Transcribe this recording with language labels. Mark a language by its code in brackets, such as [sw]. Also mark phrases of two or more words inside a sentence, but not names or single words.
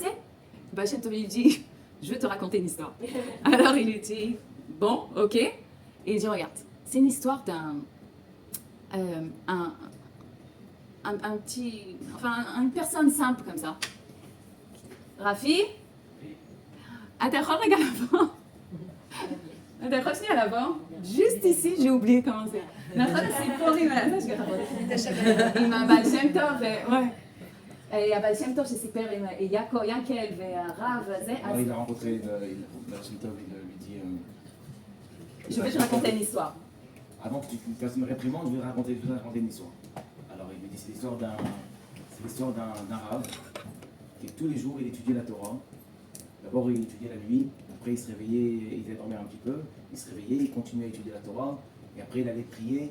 [fr] Le Baal Shem Tov, il dit, je vais te raconter une histoire. Alors il lui dit, bon, ok. Et il dit, regarde, c'est une histoire une personne simple comme ça. Rafi, [he] אתה יכול רגע לבוא? אתה יכול שנייה לבוא? [fr] Juste ici, j'ai oublié comment c'est. [he] נכון, הסיפורים האלה, זה שככה. עם הבעל שם טוב, ouais. הבעל שם טוב שסיפר עם ינקל והרב וזה. [fr] Il a rencontré Baal Shem Tov, il lui dit... Je vais te raconter une histoire. Avant que tu fasses une réprimande, je vais te raconter une histoire. Alors il lui dit, c'est l'histoire d'un rave qui tous les jours il étudiait la Torah. D'abord il étudiait la nuit, après il se réveillait, il allait dormir un petit peu, il se réveillait, il continuait à étudier la Torah, et après il allait prier.